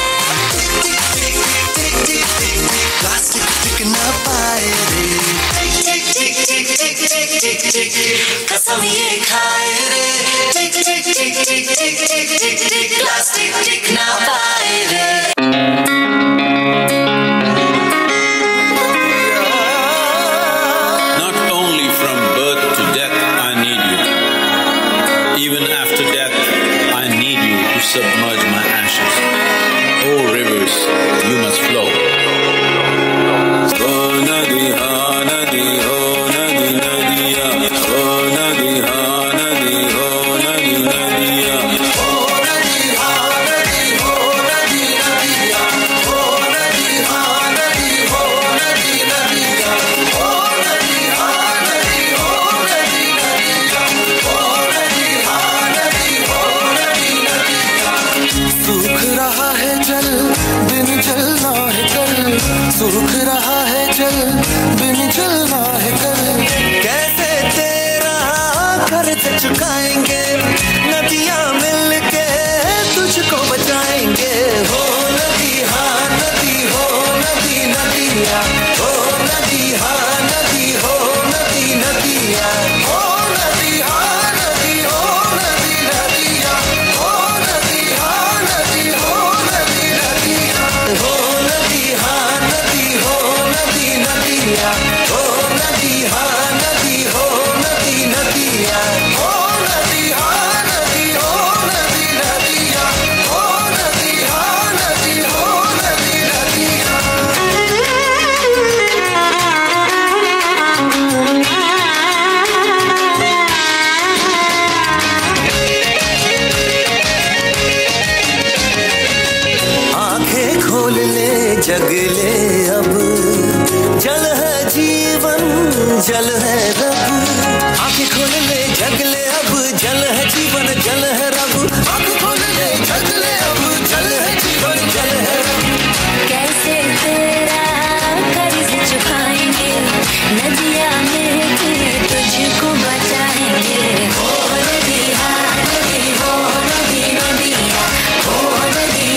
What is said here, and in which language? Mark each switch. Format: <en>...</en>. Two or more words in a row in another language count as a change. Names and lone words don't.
<hi>टिक टिक टिक टिक टिक टिक टिक प्लास्टिक टिक ना पाए रे। टिक टिक टिक टिक टिक टिक टिक टिक कसम ये खाए रे। टिक टिक टिक टिक टिक टिक टिक टिक प्लास्टिक टिक ना पाए रे।</hi> <en>Not only from birth to death I need you. Even after death I need you to submerge my ashes. Oh rivers, you must flow.</en> <hi>ओ नदी हा नदी हो नदी नदिया. ओ नदी हा नदी हो नदी नदिया. ओ नदी हा नदी हो नदी नदिया। ओ नदी हा नदी हो नदी नदिया। ओ नदी हा नदी हो नदी नदिया। Oh नदी हा नदी हो नदी नदिया। सूख रहा है जल बिन जलना है कल। सूख रहा है जल बिन जलना है कल। कैसे तेरा कर्ज चुकाएंगे नदियाँ मिलके तुझको बचाएंगे। हो नदी हा नदी हो नदी नदिया। हो नदी हा नदी हो नदी नदिया। हो नदी हा नदी हो नदी नदिया। हो नदी हा नदी हो नदी नदिया। हो नदी हा नदी हो नदी नदिया। हो नदी हा नदी हो नदी नदिया। हो नदी हा नदी हो नदी नदिया। हो नदी हा नदी हो नदी नदिया। आंखें खोल ले जग ले अब जल है जीवन जल है रब। आंखें खोल ले जग ले अब जल है जीवन जल है रब। आंखें खोल ले जग ले अब जल है जीवन जल है रब। कैसे तेरा कर्ज चुकाएंगे नदियाँ मिलके तुझको बचाएंगे। हो नदी हा नदी हो नदी नदिया। हो नदी</hi>